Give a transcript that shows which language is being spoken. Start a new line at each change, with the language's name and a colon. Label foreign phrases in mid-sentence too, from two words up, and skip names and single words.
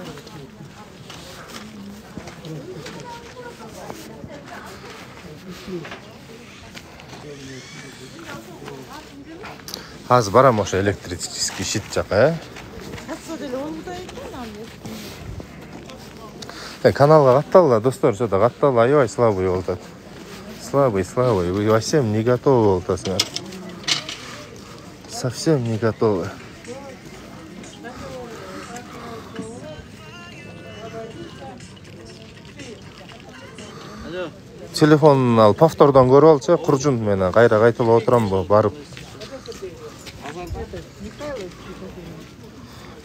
Kyrgyz: Аз барам ошо электрический щит жака, каналга катталгыла достор, ошо да катталып аябай слабый болуп атат. Слабый.
Russian: Вы совсем не готовы
Kyrgyz: болуп атасыңар.
Russian: Совсем не готовы.
Kyrgyz: Телефонун ал повтордон көрүп алчы, куржун менен кайра кайталап отурамбы барып.